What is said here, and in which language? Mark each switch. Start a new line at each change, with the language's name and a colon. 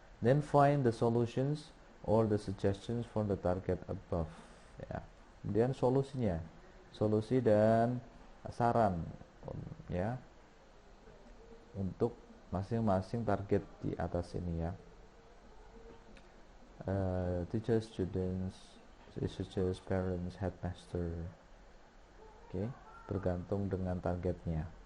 English: Then find the solutions or the suggestions for the target above ya.
Indonesian: Kemudian solusinya, solusi dan saran ya untuk masing-masing target di atas ini ya.
English: Teachers, students, researchers, parents, headmaster.
Indonesian: Oke, bergantung dengan targetnya.